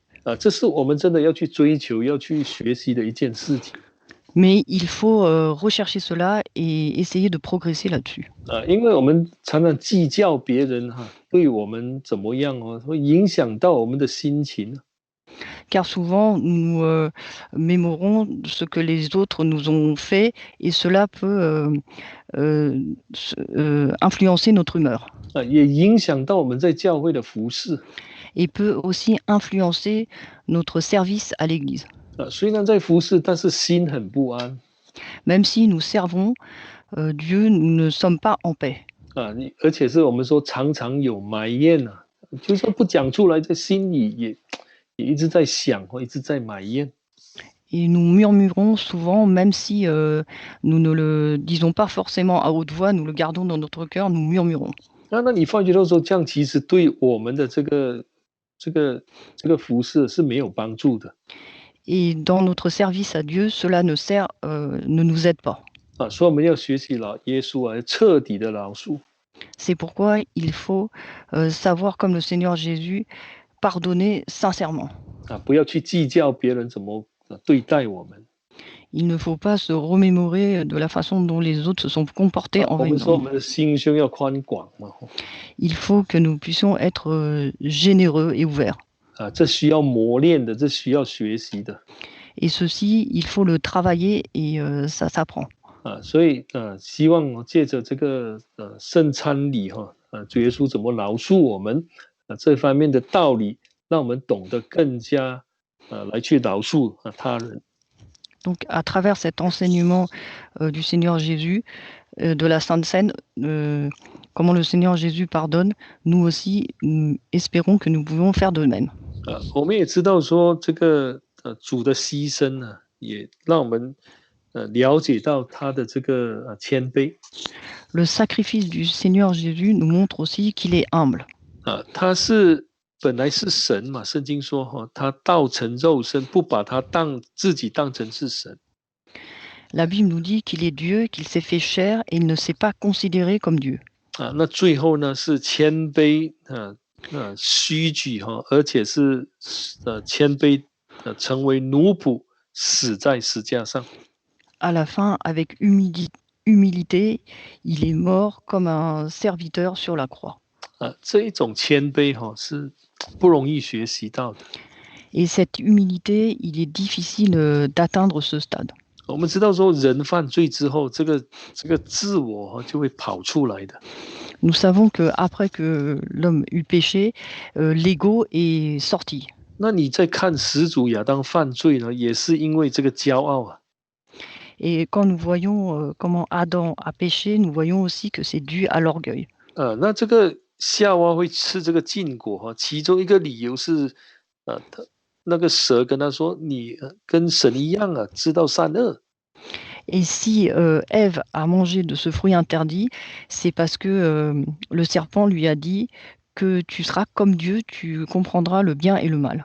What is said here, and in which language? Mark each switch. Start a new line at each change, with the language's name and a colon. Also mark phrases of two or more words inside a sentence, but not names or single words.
Chinese: 这是我们真的要去追求、要去学习的一件事情。
French: Mais il faut rechercher cela et essayer de progresser là-dessus.
Chinese: 因为我们常常计较别人对我们怎么样会影响到我们的心情。
French: Car souvent, nous mémorons ce que les autres nous ont fait et cela peut influencer notre humeur.
Chinese: 也影响到我们在教会的服事。
French: Et peut aussi influencer notre service à l'Église.
Chinese: 虽然在服事，但是心很不安。
French: Même si nous servons Dieu, nous ne sommes pas en paix.
Chinese: 而且是我们说常常有埋怨就算不讲出来，在心里也一直在想一直在埋怨。
French: Et nous murmurons souvent, même si nous ne le disons pas forcément à haute voix, nous le gardons dans notre cœur, nous murmurons.
Chinese: 那你发觉到说，这样其实对我们的这个服事是没有帮助的。
French: Et dans notre service à Dieu, cela ne nous aide pas.
Chinese: 所以我们要学习耶稣彻底的饶恕。
French: C'est pourquoi il faut savoir, comme le Seigneur Jésus, pardonner sincèrement.
Chinese: 不要去计较别人怎么对待我们。
French: Il ne faut pas se remémorer de la façon dont les autres se sont comportés envers nous.
Chinese: 我们的心胸要宽广嘛。
French: Il faut que nous puissions être généreux et ouverts.
Chinese: 这需要磨练的，这需要学习的。
French: Et ceci, il faut le travailler et ça s'apprend.
Chinese: 所以希望借着这个圣餐礼主耶稣怎么饶恕我们这方面的道理，让我们懂得更加来去饶恕他人。
French: Donc, à travers cet enseignement du Seigneur Jésus, de la Sainte Seine, comment le Seigneur Jésus pardonne, nous aussi, espérons que nous pouvons faire de même.
Chinese: 我们也知道说，这个主的牺牲也让我们了解到他的这个谦卑。
French: Le sacrifice du Seigneur Jésus nous montre aussi qu'il est humble.
Chinese: 他本来是神嘛，圣经说他道成肉身，不把他自己当成是神。
French: La Bible nous dit qu'il est Dieu, qu'il s'est fait chair et il ne s'est pas considéré comme Dieu.
Chinese: 那最后呢是谦卑虚举而且是谦卑成为奴仆，死在石架上。
French: À la fin, avec humilité, il est mort comme un serviteur sur la croix.
Chinese: 这一种谦卑是不容易学习到的。
French: Et cette humilité, il est difficile d'atteindre ce stade.
Chinese: 我们知道说，人犯罪之后，这个自我就会跑出来的。
French: Nous savons que après que l'homme eut péché, l'ego est sorti.
Chinese: 那你在看始祖亚当犯罪呢，也是因为这个骄傲啊。
French: Et quand nous voyons comment Adam a péché, nous voyons aussi que c'est dû à l'orgueil.
Chinese: 那这个夏娃会吃这个禁果哈，其中一个理由是，他那个蛇跟他说：“你跟神一样啊，知道善恶。”
French: Et si Ève a mangé de ce fruit interdit, c'est parce que le serpent lui a dit que tu seras comme Dieu, tu comprendras le bien et le mal.